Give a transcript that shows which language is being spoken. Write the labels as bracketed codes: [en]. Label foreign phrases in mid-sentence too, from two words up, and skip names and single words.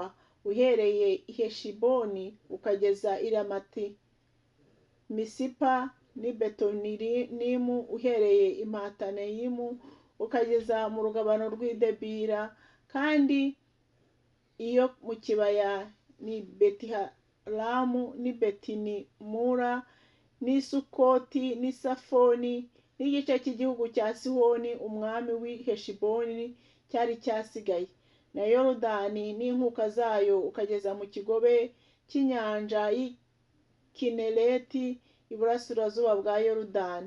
[rw] uhereye i Heshiboni ukageza i Ramati Misipa n'i Betonirimu, uhereye i Mataneyimu ukageza mu rugabano rw'i Debira, kandi iyo mu kibaya ni Betiharamu n'i Betinimura n'i Sukoti n'i Safoni, n'igice cy'igihugu cya Sihoni umwami w'i Heshiboni cyari cyasigaye, na Yorodani n'inkuka zayo ukageza mu kigobe cy'inyanja y'Ikinereti iburasirazuba bwa Yorodani.